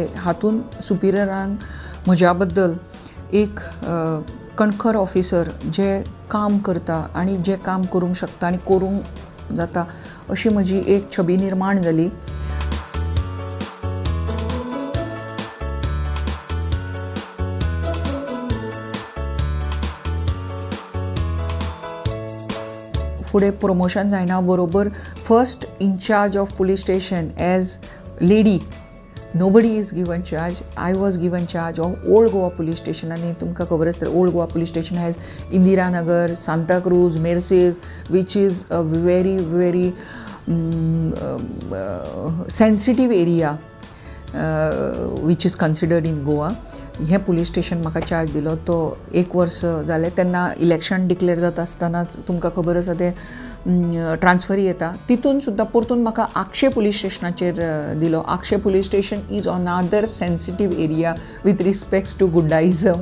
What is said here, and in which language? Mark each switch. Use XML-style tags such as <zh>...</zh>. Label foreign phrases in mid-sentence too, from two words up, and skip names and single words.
<kok>हातून सुपिरियरांक म्हज्या बद्दल एक कणखर ऑफिसर जे काम करता आनी जे काम करूंक शकता आनी करूंक जाता अशी म्हजी एक छबी निर्माण जाली. फुडें प्रमोशन जायना बरोबर</kok> <en>first in-charge of police station as lady, nobody is given charge. I was given charge of Old Goa police station, and</en> <kok>तुमकां खबर आसतलें</kok> <en>Old Goa police station has Indira Nagar, Santa Cruz, Mercedes, which is a very very sensitive area which is considered in Goa.</en> <kok>हे पुलीस स्टेशन म्हाका चार्ज दिलो. तो 1 वर्स जालें. तेन्ना इलेक्शन डिक्लेअर जाता आसतनाच तुमकां खबर आसा ते ट्रान्सफरी येता, तितून सुद्दां परतून म्हाका आक्षे पुलीस स्टेशनाचेर दिलो.</kok> <en>Akshe police station is another sensitive area with respects to goondaism.</en>